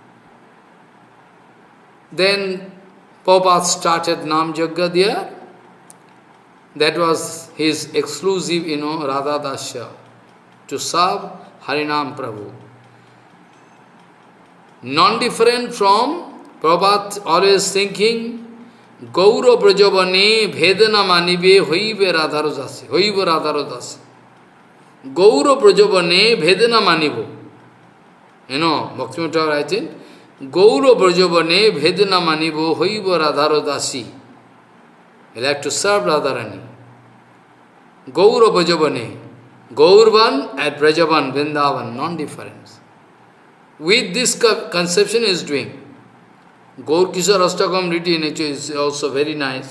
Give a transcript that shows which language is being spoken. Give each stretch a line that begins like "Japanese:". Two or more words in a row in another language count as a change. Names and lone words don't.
English: Then Prabhupada started Nam Yajna there. That was his exclusive, Radha Dasya, to serve Harinam Prabhu. Non-different from Prabhupada, always thinking,
Bangla: গৌর ব্রজবনে বেদনা মানিবে হইবে রাধারুদাসী. হইবে রাধারুদাসী. গৌর ব্রজবনে বেদনা মানিবো.
English: Bhaktivinoda writing,
Bangla: গৌর ব্রজবনে বেদনা মানিবো হইবে রাধারুদাসী.
English: You like to serve Radharani.
Bangla: গৌর ব্রজবনে.
English: Gaurvan and Brajavan, Vrindavan, non-difference. With this conception is doing. Gaur Kishore Astakam written is also very nice.